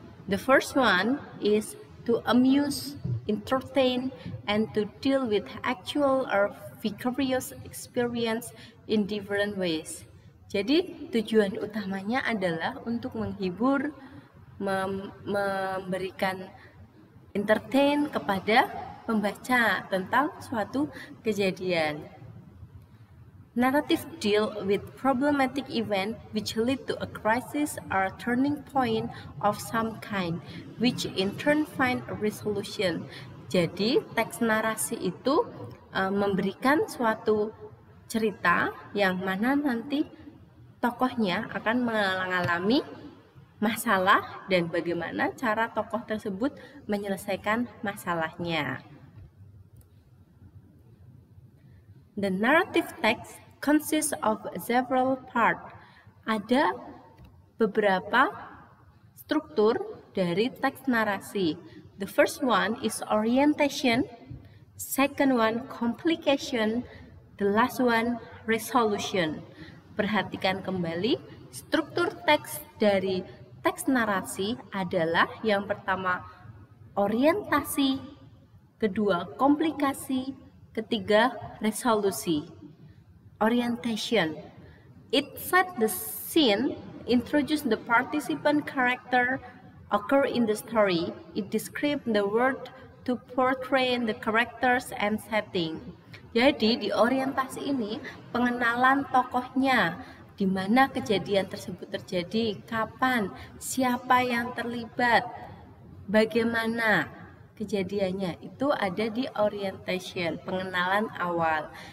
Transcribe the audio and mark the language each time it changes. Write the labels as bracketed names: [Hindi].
[English] The first one is to amuse, entertain, and to deal with actual or vicarious experience in different ways. [Indonesian] Jadi tujuan utamanya adalah untuk menghibur, memberikan entertain kepada pembaca tentang suatu kejadian. [English] Narrative deal with problematic event which lead to a crisis or a turning point of some kind, which in turn find a resolution. [Indonesian] Jadi teks narasi itu memberikan suatu cerita yang mana nanti tokohnya akan mengalami masalah dan bagaimana cara tokoh tersebut menyelesaikan masalahnya. [English] The narrative text consists of several parts. [Indonesian] Ada beberapa struktur dari teks narasi. [English] The first one is orientation, second one complication, the last one resolution. [Indonesian] Perhatikan kembali, struktur teks dari teks narasi adalah yang pertama orientasi, kedua komplikasi, ketiga resolusi. [English] Orientation. It set the scene, introduce the participant character occur in the story. It describe the world to portray the characters and setting. [Indonesian] Jadi di orientasi ini pengenalan tokohnya, di mana kejadian tersebut terjadi, kapan, siapa yang terlibat, bagaimana kejadiannya, itu ada di orientation, pengenalan awal.